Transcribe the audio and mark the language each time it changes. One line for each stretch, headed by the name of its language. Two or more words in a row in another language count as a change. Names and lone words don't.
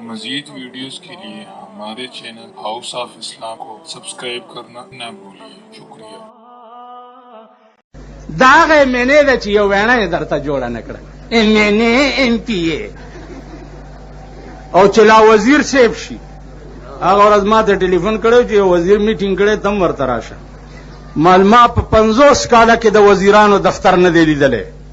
Urdu: مزید ویڈیوز کے لیے ہمارے چینل ہاؤس آف اسلام کو سبسکرائب کرنا نہ بھولیے. شکریہ.
Pashto: داغه منې ده چې یو وینا یې درته جوړه نه کړه MNA او چې لا وزیر صاحب شي هغه ورځ ما ته ټلیفون کړی چې یو وزیر میټینګ کړی تم ورته راشه. ما په 50 کاله کې د وزیرانو دفتر نه دی لیدلی.